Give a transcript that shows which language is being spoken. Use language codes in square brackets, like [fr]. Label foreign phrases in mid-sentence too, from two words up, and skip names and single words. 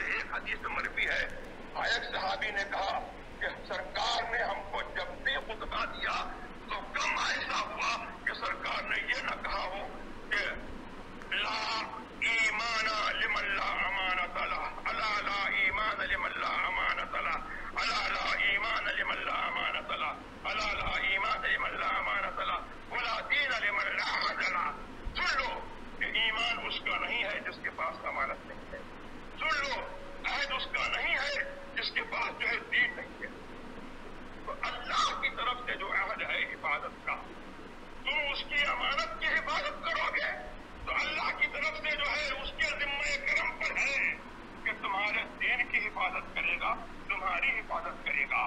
[ur] حدیث مروی ہے، ایک صحابی نے کہا کہ سرکار نے ہم کو جب بھی خطبہ دیا تو کم ایسا ہوا کہ سرکار نے یہ نہ کہا ہو کہ [ar] لا ایمان لمن لا امانت له، الا لا ایمان لمن لا امانت له، الا لا ایمان لمن لا امانت له، الا لا ایمان لمن لا امانت له، ولا دین لمن لا عهد له۔ [ur] سن لو کہ ایمان اس کا نہیں ہے جس کے پاس امانت نہیں ہے، سن لو عہد اس کا نہیں ہے جس کے پاس جو ہے دین نہیں ہے۔ تو اللہ کی طرف سے جو عہد ہے حفاظت کا، تم اس کی امانت کی حفاظت کرو گے تو اللہ کی طرف سے جو ہے اس کے ذمہ کرم پر ہے کہ تمہارے دین کی حفاظت کرے گا، تمہاری حفاظت کرے گا۔